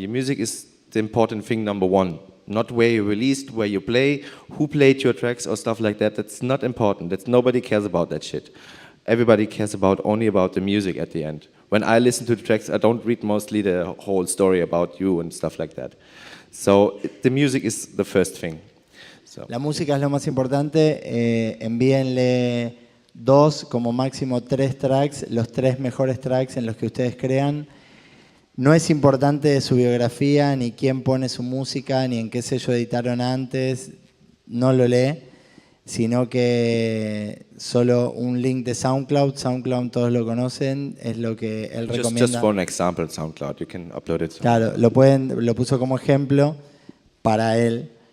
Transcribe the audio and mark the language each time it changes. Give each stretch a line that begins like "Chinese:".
English: Your music is the important thing, number 1. Not where you released, where you play, who played your tracks or stuff like that. That's not important. Nobody cares about that shit. Everybody cares only about the music at the end. When I listen to the tracks, I don't read mostly the whole story about you and stuff like that. So the music is the first thing. So.
Spanish: La música es lo más importante. Envíenle 2, como máximo 3 tracks, los 3 mejores tracks en los que ustedes crean. no es importante su biografía, ni quién pone su música, ni en qué sello editaron antes, no lo lee, sino que solo un link de SoundCloud, SoundCloud todos lo conocen, es lo que él recomienda.
English: Just for an example, SoundCloud, you can upload it.
Spanish: Claro, lo puso como ejemplo para él.